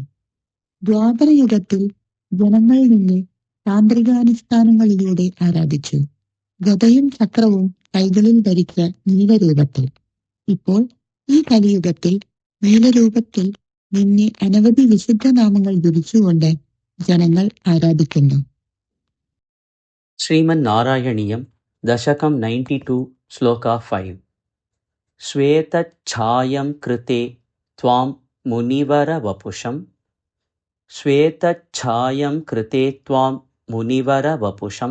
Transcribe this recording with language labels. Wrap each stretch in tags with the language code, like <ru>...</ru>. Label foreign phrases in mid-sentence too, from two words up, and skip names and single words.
<ml>ദ്വാപരയുഗത്തിൽ ജനങ്ങളിൽ നിന്ന് താന്ത്രികാനുഷ്ഠാനങ്ങളിലൂടെ ആരാധിച്ചു. ഗദയും ചക്രവും കൈകളിൽ ധരിച്ച നീലരൂപത്തിൽ. ഇപ്പോൾ ഈ കലിയുഗത്തിൽ നീലരൂപത്തിൽ നിന്നെ അനവധി വിശുദ്ധനാമങ്ങൾ ജപിച്ചുകൊണ്ട് ജനങ്ങൾ ആരാധിക്കുന്നു.</ml> <sa>श्रीमन् नारायणीयं दशकं 92 श्लोक 5. श्वेतच्छायं कृते त्वां मुनिवर वपुषं. श्वेतच्छायं कृते त्वां मुनिवर वपुषं.</sa>